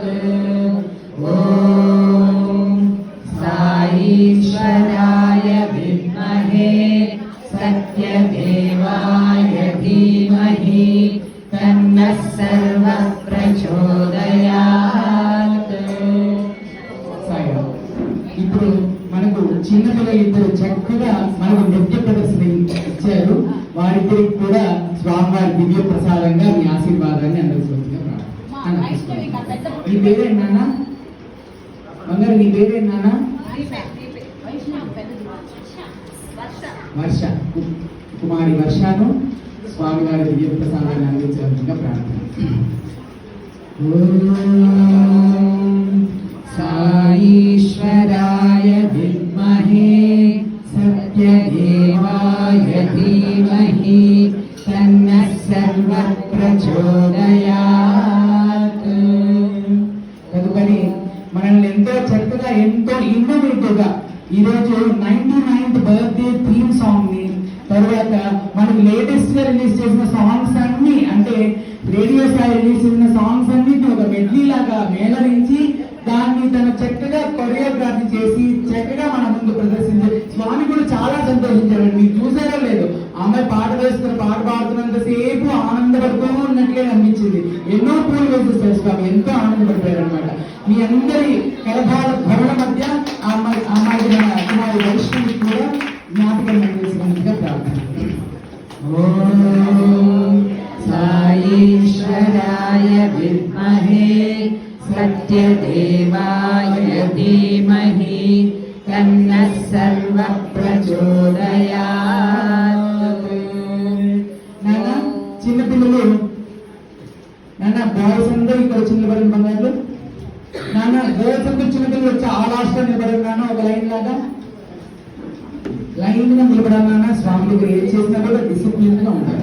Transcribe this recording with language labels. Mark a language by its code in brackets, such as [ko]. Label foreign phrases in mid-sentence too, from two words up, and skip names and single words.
[sa] ॐ साईश्वराय विद्महे सत्यदेवाय धीमहि तन्नः सर्वः प्रचोदयात्। [te] ఇప్పుడు మనకు చిన్నపిల్లలు ఇద్దరు చక్కగా మనకు నృత్య ప్రదర్శన ఇచ్చారు. వారిద్దరికి కూడా స్వామివారి దివ్య ప్రసాదంగా మీ ఆశీర్వాదాన్ని అందరికీ నీ పేరేంటి నాన్న? బంగారు నీ పేరేంటి నాన్న? వర్ష. కుమారి వర్షను స్వామివారి దివ్య ప్రసాదాన్ని అందించవలసిందిగా ప్రార్థన. [sa] साईश्वराय विद्महे सत्यदेवाय धीमहि तन्नः सर्वः प्रचोदयात्। [te] తదుపరి మనల్ని ఎంతో చక్కగా ఎంతో ఇన్నోవేటివ్గా ఈరోజు 99th [en] birthday theme song [te] ని, తర్వాత మనకు లేటెస్ట్ గా రిలీజ్ చేసిన సాంగ్స్ అన్ని, అంటే రేడియో స్థాయి రిలీజ్ చేసిన సాంగ్స్ అన్నిటిని ఒక మెడ్లీ లాగా మేళరించి దాన్ని తను చక్కగా కొరియోగ్రఫీ చేసి చక్కగా మన ముందు ప్రదర్శించారు. స్వామి కూడా చాలా సంతోషించారు. మీరు చూసారో లేదు, అమ్మాయి పాట వేస్తున్న పాట పాడుతున్నంతసేపు ఆనందపడుతూ ఉన్నట్లే అనిపించింది. ఎన్నో పూలు వేసేస్తారు స్వామి, ఎంతో ఆనందపడిపోయారు అనమాట. మీ అందరి కలభాల ధ్వనుల మధ్య అమ్మాయి కుమారి వైష్ణవి కూడా జ్ఞాపకం చేసినందుగా ప్రార్థన. [sa] साईश्वराय विद्महे सत्यदेवाय धीमहि तन्नः सर्वः प्रचोदयात्। [te] నాన్న చిన్నపిల్లలు, నాన్న బాయ్స్ అందరూ ఇక్కడ చిన్నబడిన బంగారు నాన్న, గర్ల్స్ అందరూ చిన్నపిల్లలు వచ్చి ఆ లాస్ట్ నిలబడారు నాన్న. ఒక లైన్ లాగా లైన్ గా నిలబడాలి నాన్న. స్వామి దగ్గర ఏం చేసినా కూడా డిసిప్లిన్ గా ఉండాలి.